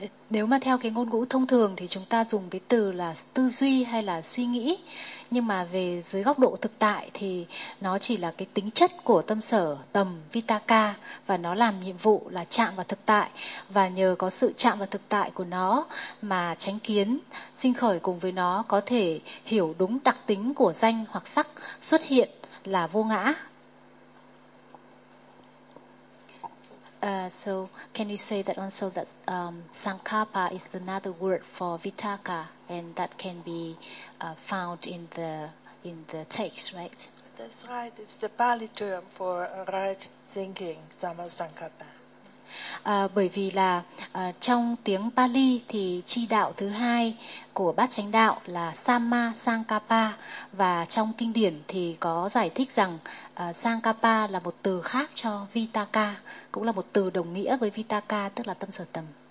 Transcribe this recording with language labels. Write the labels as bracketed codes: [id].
[vi] Nếu mà theo cái ngôn ngữ thông thường thì chúng ta dùng cái từ là tư duy hay là suy nghĩ, nhưng mà về dưới góc độ thực tại thì nó chỉ là cái tính chất của tâm sở tầm vitaka, và nó làm nhiệm vụ là chạm vào thực tại, và nhờ có sự chạm vào thực tại của nó mà chánh kiến sinh khởi cùng với nó, có thể hiểu đúng đặc tính của danh hoặc sắc xuất hiện là vô ngã. [en] So can we say that also that sankhapa is another word for vitaka, and that can be found in the text, right? That's right. It's the Pali term for right thinking, samasankhapa. [vi] Bởi vì là trong tiếng Pali thì chi đạo thứ hai của bát chánh đạo là samasankhapa, và trong kinh điển thì có giải thích rằng sankhapa là một từ khác cho vitaka, cũng là một từ đồng nghĩa với vitaka, tức là tâm sở tầm.